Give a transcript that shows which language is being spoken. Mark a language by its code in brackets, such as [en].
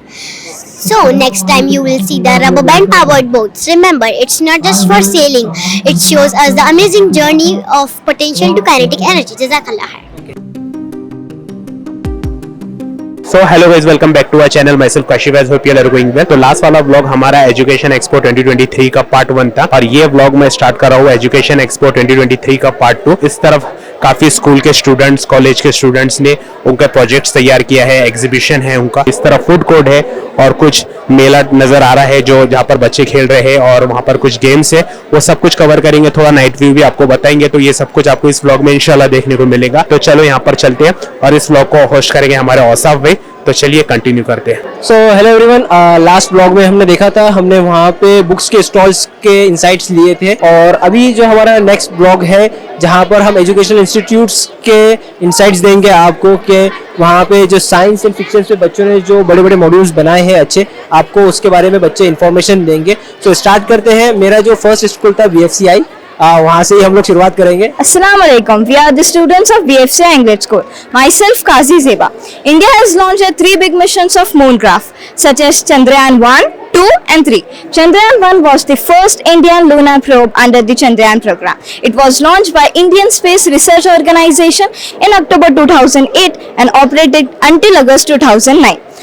[en] So, next time you will see the rubber band powered boats. Remember, it's not just for sailing. It shows us the amazing journey of potential to kinetic energy. [ar] Jazakallah khair. [en] So hello guys, welcome back to our channel. Myself Kashif, hope you all are going well. [hi] तो last वाला vlog हमारा education expo 2023 का part 1 था और ये vlog मैं start कर रहा हूँ एजुकेशन एक्सपो 2023 का पार्ट 2। इस तरफ काफी स्कूल के स्टूडेंट्स, कॉलेज के स्टूडेंट्स ने उनके प्रोजेक्ट्स तैयार किया है, एग्जीबिशन है उनका। इस तरफ फूड कोर्ट है और कुछ मेला नजर आ रहा है जो जहाँ पर बच्चे खेल रहे हैं और वहाँ पर कुछ गेम्स है, वो सब कुछ कवर करेंगे। थोड़ा नाइट व्यू भी आपको बताएंगे, तो ये सब कुछ आपको इस व्लॉग में इंशाल्लाह देखने को मिलेगा। तो चलो यहाँ पर चलते हैं और इस व्लॉग को होस्ट करेंगे हमारे औसाफ भाई। तो चलिए कंटिन्यू करते हैं। [en] so hello everyone, [hi] last blog में हमने देखा था, हमने वहाँ पे बुक्स के स्टॉल्स के इंसाइट्स लिए थे और अभी जो हमारा नेक्स्ट ब्लॉग है जहाँ पर हम एजुकेशनल इंस्टीट्यूट्स के इंसाइट्स देंगे आपको कि वहाँ पे जो साइंस एंड फिक्शन पे बच्चों ने जो बड़े बड़े मॉड्यूल्स बनाए हैं अच्छे, आपको उसके बारे में बच्चे इन्फॉर्मेशन देंगे। सो स्टार्ट करते हैं। मेरा जो फर्स्ट स्कूल था BFCI, वहाँ से ही हम लोग शुरुआत करेंगे। [ar] Assalamu alaikum. [en] We are the students of BFCI English School. Myself, Qazi Zeba. India has launched 3 big missions of Mooncraft, such as Chandrayaan-1, 2 and 3. Chandrayaan-1 was the first Indian lunar probe under the Chandrayaan program. It was launched by Indian Space Research Organization in October 2008 and operated until August 2009.